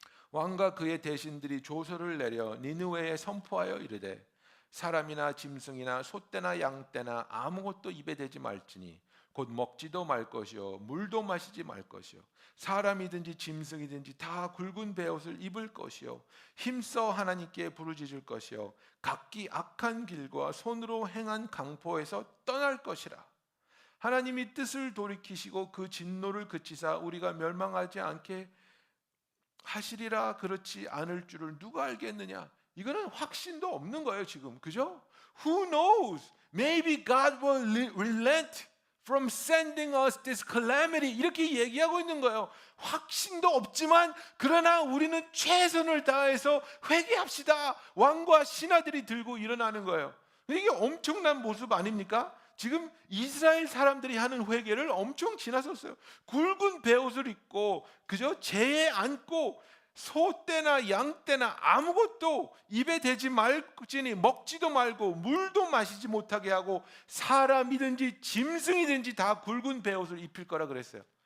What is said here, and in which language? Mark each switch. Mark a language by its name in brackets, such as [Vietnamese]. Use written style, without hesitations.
[Korean] 왕과 그의 대신들이 조서를 내려 니느웨에 선포하여 이르되 사람이나 짐승이나 소떼나 양떼나 아무것도 입에 대지 말지니 곧 먹지도 말 것이요 물도 마시지 말 것이요 사람이든지 짐승이든지 다 굵은 베옷을 입을 것이요 힘써 하나님께 부르짖을 것이요 각기 악한 길과 손으로 행한 강포에서 떠날 것이라. 하나님이 뜻을 돌이키시고 그 진노를 그치사 우리가 멸망하지 않게 하시리라. 그렇지 않을 줄을 누가 알겠느냐. 이거는 확신도 없는 거예요 지금, 그죠? [English] Who knows? Maybe God will relent from sending us this calamity. [Korean] 이렇게 얘기하고 있는 거예요. 확신도 없지만 그러나 우리는 최선을 다해서 회개합시다. 왕과 신하들이 들고 일어나는 거예요. 이게 엄청난 모습 아닙니까? 지금 이스라엘 사람들이 하는 회개를 엄청 지나섰어요. 굵은 베옷을 입고 그저 재에 앉고 소떼나 양떼나 아무것도 입에 대지 말지니 먹지도 말고 물도 마시지 못하게 하고 사람이든지 짐승이든지 다 굵은 베옷을 입힐 거라 그랬어요.